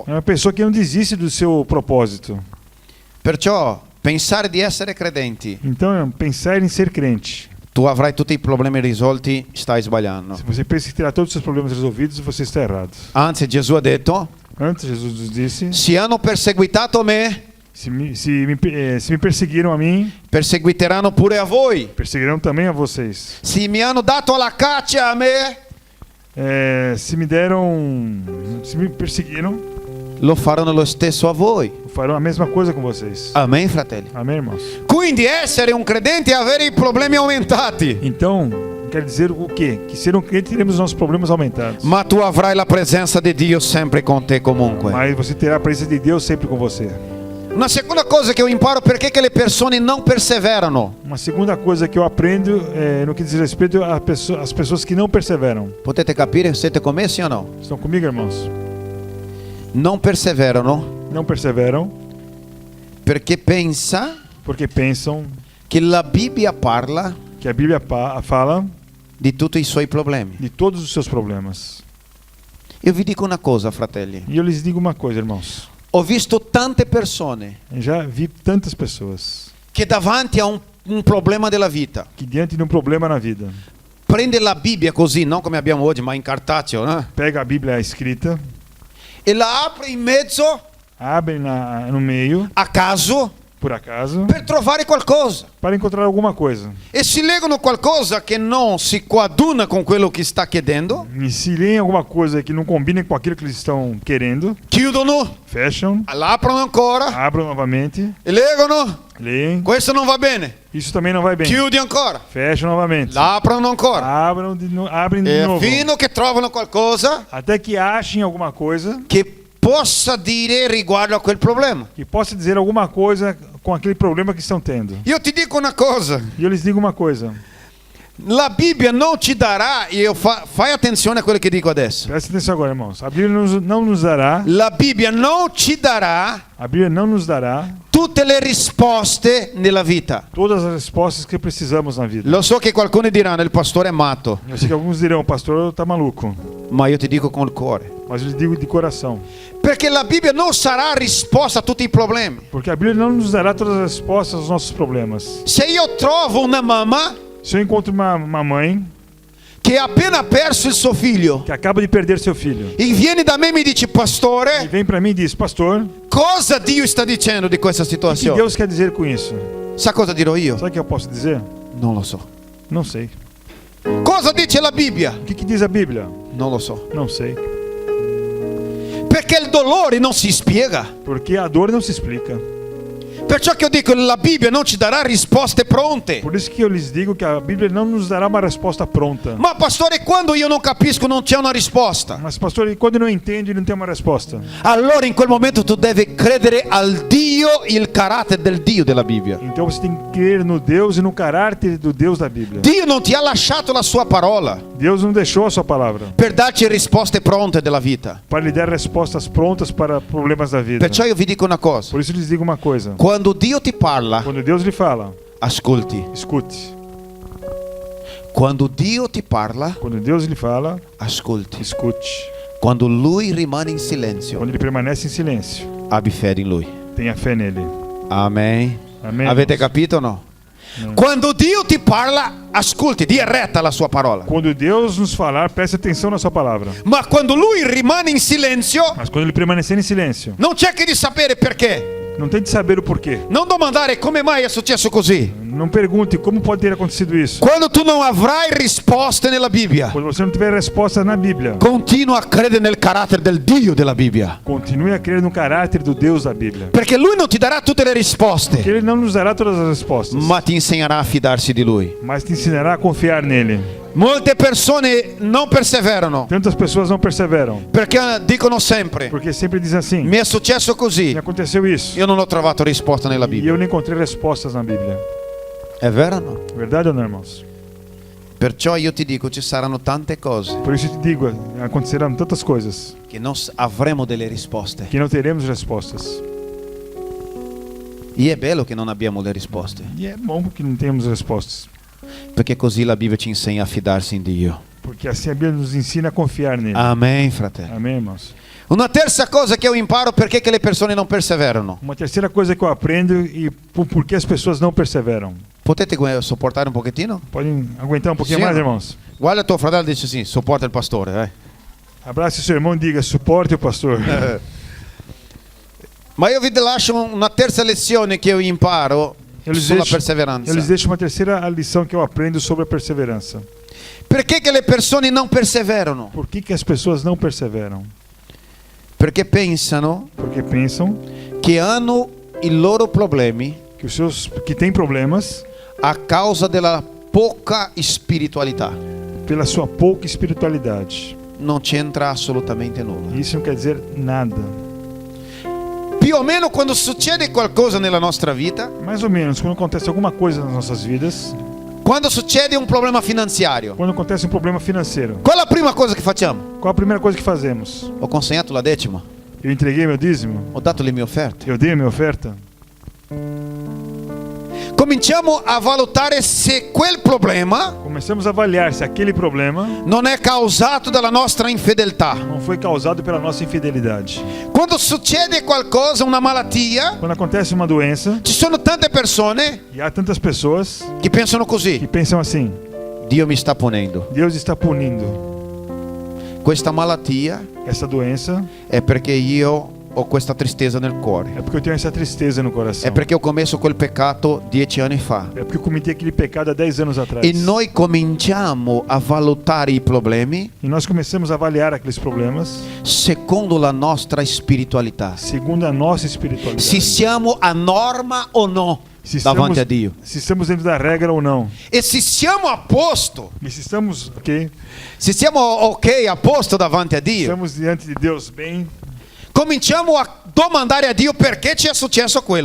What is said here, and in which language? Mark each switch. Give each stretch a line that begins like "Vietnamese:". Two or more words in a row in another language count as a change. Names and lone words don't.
Portuguese: É uma pessoa que não desiste do seu propósito.
Italian: Perciò pensare di essere credenti,
Portuguese: Então, pensar em ser crente.
Italian: tu avrai tutti i problemi risolti, stai sbagliando.
Portuguese: Se você pensa que terá todos os seus problemas resolvidos, você está errado.
Italian: Anzi, Gesù ha detto:
Portuguese: Antes, Jesus nos disse:
Italian: se hanno perseguitato me,
Portuguese: se me perseguiram a mim,
Italian: perseguiteranno pure a voi.
Portuguese: perseguirão também a vocês.
Italian: Se mi hanno dato la caccia a me,
Portuguese: Se me perseguiram,
Italian: lo faranno lo stesso a voi.
Portuguese: farão a mesma coisa com vocês.
Italian: Amen, fratelli.
Portuguese: Amém, irmãos?
Italian: Quindi essere un credente e avere i problemi aumentati.
Portuguese: Então, quer dizer o quê? Que ser um crente teremos os nossos problemas aumentados.
Italian: Ma tu avrai la presenza di Dio sempre con te comunque.
Portuguese: Mas você terá a presença de Deus sempre com você.
Italian: Una seconda cosa che io imparo perché che le persone non perseverano.
Portuguese: Uma segunda coisa que eu aprendo no que diz respeito às pessoas que não perseveram.
Italian: Potete capire? Siete con me, sì o no?
Portuguese: Estão comigo, irmãos?
Italian: Non perseverano
Portuguese: Não perseveram
Italian: perché pensa
Portuguese: porque pensam
Italian: che la Bibbia parla
Portuguese: que a Bíblia fala
Italian: di tutti i suoi problemi.
Portuguese: de todos os seus problemas.
Italian: Io vi dico una cosa, fratelli.
Portuguese: E eu lhes digo uma coisa, irmãos.
Italian: Ho visto tante persone
Portuguese: Eu já vi tantas pessoas
Italian: che davanti a un problema della vita
Portuguese: que diante de um problema na vida
Italian: prende la Bibbia così, non come abbiamo oggi, ma in cartaceo,
Portuguese: pega a Bíblia escrita,
Italian: e la apre in mezzo
Portuguese: abre no meio,
Italian: a caso
Portuguese: por acaso,
Italian: per trovare qualcosa.
Portuguese: para encontrar alguma coisa.
Italian: E si leggono qualcosa che non si coaduna con quello che sta chiedendo,
Portuguese: E se leem alguma coisa que não combina com aquilo que eles estão querendo,
Italian: chiudono,
Portuguese: fecham,
Italian: la aprono ancora
Portuguese: abrem novamente,
Italian: e leggono,
Portuguese: leem.
Italian: questo non va bene,
Portuguese: Isso também não vai bem.
Italian: chiudi ancora,
Portuguese: Fecham novamente.
Italian: la aprono ancora,
Portuguese: Abrem de e novo.
Italian: fino che trovano qualcosa
Portuguese: Até que achem alguma coisa
Italian: che possa dire riguardo a quel problema.
Portuguese: que possa dizer alguma coisa com aquele problema que estão tendo.
Italian: Io ti dico una cosa,
Portuguese: E eu lhes digo uma coisa.
Italian: la Bibbia non ci darà, fai attenzione a quello che dico adesso,
Portuguese: Presta atenção agora, irmãos. A Bíblia não nos dará,
Italian: la Bibbia non ci darà
Portuguese: a Bíblia não nos dará
Italian: tutte le risposte nella vita.
Portuguese: todas as respostas que precisamos na vida.
Italian: Lo so che qualcuno diranno il pastore è matto,
Portuguese: Eu sei que alguns dirão, pastor, tá maluco.
Italian: ma io ti dico con il cuore.
Portuguese: Mas eu lhes digo de coração.
Italian: Perché la Bibbia non sarà risposta a tutti i problemi.
Portuguese: Porque a Bíblia não nos dará todas as respostas aos nossos problemas.
Italian: Se io trovo una mamma
Portuguese: Se eu encontro uma mãe
Italian: che ha appena perso il suo figlio
Portuguese: que acaba de perder seu filho
Italian: e viene da me e mi dice,
Portuguese: e pastore, vem para mim e diz, pastor,
Italian: cosa Dio sta dicendo di questa
Portuguese: o que
Italian: situazione?
Portuguese: Deus quer dizer com isso?
Italian: Sa cosa dirò io?
Portuguese: Sabe o que eu posso dizer?
Italian: Non lo so.
Portuguese: Não sei.
Italian: Cosa dice la Bibbia?
Portuguese: O que diz a Bíblia?
Italian: Non lo so.
Portuguese: Não sei.
Italian: Perché il dolore non si spiega.
Portuguese: Porque a dor não se explica.
Italian: Perciò che io dico, la Bibbia non ci darà risposte pronte.
Portuguese: Por isso que eu lhes digo que a Bíblia não nos dará uma resposta pronta.
Italian: Ma pastore, quando io non capisco non c'è una risposta.
Portuguese: Mas pastor, quando não entende, não tem uma resposta.
Italian: Allora in quel momento tu devi credere al Dio, il carattere del Dio della Bibbia.
Portuguese: Então você tem que crer no Deus e no caráter do Deus da Bíblia.
Italian: Dio non ti ha lasciato la sua parola
Portuguese: Deus não deixou a sua palavra
Italian: per darci risposte pronte della vita.
Portuguese: para lhe dar respostas prontas para problemas da vida.
Italian: Perciò io vi dico una cosa.
Portuguese: Por isso eu lhes digo uma coisa.
Italian: Quando Dio ti parla,
Portuguese: Quando Deus lhe fala,
Italian: ascolti.
Portuguese: escute.
Italian: Quando Dio ti parla,
Portuguese: Quando Deus lhe fala,
Italian: ascolti.
Portuguese: escute.
Italian: Quando Lui rimane in silenzio,
Portuguese: Quando ele permanece em silêncio,
Italian: abbi fede in Lui.
Portuguese: tenha fé nele.
Italian: Amen.
Portuguese: Amém.
Italian: Avete
Portuguese: irmãos?
Italian: capito o no?
Portuguese: Amém.
Italian: Quando Dio ti parla, ascolti, dia retta alla sua parola.
Portuguese: Quando Deus nos falar, preste atenção na sua palavra.
Italian: Ma quando Lui rimane in silenzio,
Portuguese: Mas quando ele permanecer em silêncio,
Italian: non cerchi di sapere perché.
Portuguese: não tente saber o porquê.
Italian: Non domandare come mai è successo così.
Portuguese: Não pergunte como pode ter acontecido isso.
Italian: Quando tu non avrai risposte nella Bibbia,
Portuguese: Quando você não tiver resposta na Bíblia,
Italian: continua a credere nel carattere del Dio della Bibbia.
Portuguese: continue a crer no caráter do Deus da Bíblia.
Italian: Perché Lui non ti darà tutte le risposte,
Portuguese: Porque ele não nos dará todas as respostas,
Italian: ma ti insegnerà a fidarsi di Lui.
Portuguese: mas te ensinará a confiar nele.
Italian: Molte persone non perseverano
Portuguese: Tantas pessoas não perseveram,
Italian: perché dicono sempre:
Portuguese: porque sempre dizem assim:
Italian: mi è successo così,
Portuguese: me aconteceu isso.
Italian: io non ho trovato risposta nella
Portuguese: E
Italian: Bibbia.
Portuguese: eu não encontrei respostas na Bíblia.
Italian: È vero o no?
Portuguese: Verdade ou não, irmãos?
Italian: Perciò io ti dico, ci saranno tante cose
Portuguese: Por isso eu te digo, acontecerão tantas coisas
Italian: che non avremo delle risposte.
Portuguese: que não teremos respostas.
Italian: E è bello che non abbiamo le risposte,
Portuguese: E é bom que não temos respostas,
Italian: perché così la Bibbia ci insegna a fidarsi in Dio.
Portuguese: porque assim a Bíblia nos ensina a confiar nele.
Italian: Amen, fratello.
Portuguese: Amém, irmãos?
Italian: Una terza cosa che io imparo perché che le persone non perseverano.
Portuguese: Uma terceira coisa que eu aprendo e por que as pessoas não perseveram.
Italian: Potete sopportare un pochettino?
Portuguese: Podem aguentar um pouquinho Sim, mais, não? irmãos?
Italian: Guarda tuo fratello e dice sì, sopporta il pastore, dai.
Portuguese: Abrace seu irmão e diga, suporte o pastor.
Italian: Ma io vi lascio una terza lezione che io imparo sulla perseveranza.
Portuguese: Eles deixam uma terceira lição que eu aprendo sobre a perseverança.
Italian: Perché che le persone non perseverano?
Portuguese: Por que as pessoas não perseveram?
Italian: Perché pensano
Portuguese: Porque pensam
Italian: che hanno i loro problemi
Portuguese: que têm problemas
Italian: a causa della poca spiritualità.
Portuguese: pela sua pouca espiritualidade.
Italian: Non c'entra assolutamente nulla.
Portuguese: Isso não quer dizer nada.
Italian: Più o meno quando succede qualcosa nella nostra vita,
Portuguese: Mais ou menos, quando acontece alguma coisa nas nossas vidas,
Italian: quando succede un problema finanziario,
Portuguese: quando acontece um problema financeiro,
Italian: qual è la prima cosa che facciamo?
Portuguese: qual a primeira coisa que fazemos?
Italian: Ho consegnato la decima,
Portuguese: Eu entreguei meu dízimo?
Italian: ho dato le mie offerte.
Portuguese: Eu dei a minha oferta?
Italian: Cominciamo a valutare se quel problema
Portuguese: Começamos a avaliar se aquele problema
Italian: non è causato dalla nostra infedeltà.
Portuguese: não foi causado pela nossa infidelidade.
Italian: Quando succede qualcosa, una malattia,
Portuguese: Quando acontece uma doença,
Italian: ci sono tante persone
Portuguese: e há tantas pessoas
Italian: che pensano
Portuguese: que così: pensam assim:
Italian: Dio mi sta punendo.
Portuguese: Deus está punindo
Italian: Questa malattia
Portuguese: essa doença,
Italian: è perché io ho questa tristezza nel cuore.
Portuguese: é porque eu tenho essa tristeza no coração.
Italian: È perché ho commesso quel peccato 10 anni fa.
Portuguese: É porque eu cometi aquele pecado há 10 anos atrás.
Italian: E noi cominciamo a valutare i problemi
Portuguese: E nós começamos a avaliar aqueles problemas
Italian: secondo la nostra spiritualità.
Portuguese: segundo a nossa espiritualidade.
Italian: Se siamo a norma o no
Portuguese: Se
Italian: davanti a Dio.
Portuguese: se estamos dentro da regra ou não.
Italian: E se siamo a posto,
Portuguese: E se estamos ok,
Italian: se siamo ok a posto davanti a Dio,
Portuguese: estamos diante de Deus bem,
Italian: cominciamo a domandare a Dio perché ci è successo quello.